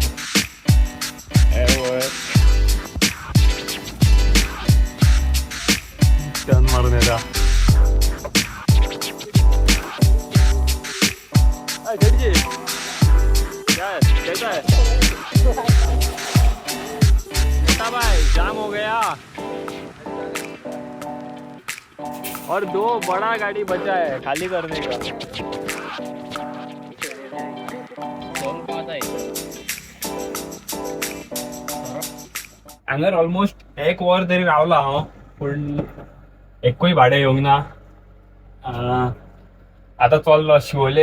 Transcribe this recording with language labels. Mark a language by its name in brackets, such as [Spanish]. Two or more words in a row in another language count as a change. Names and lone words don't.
[Konkani] टर्न मारून येता. [Hindi] मोटा भाई जाम हो गया और 2 बड़ा गाड़ी बचा है खाली करने का. [Konkani] हांगर ऑलमोस्ट 1 वर तरी रावला हांव, पूण एकूय भाडें येवंक ना. आतां चल्लो शिवोले.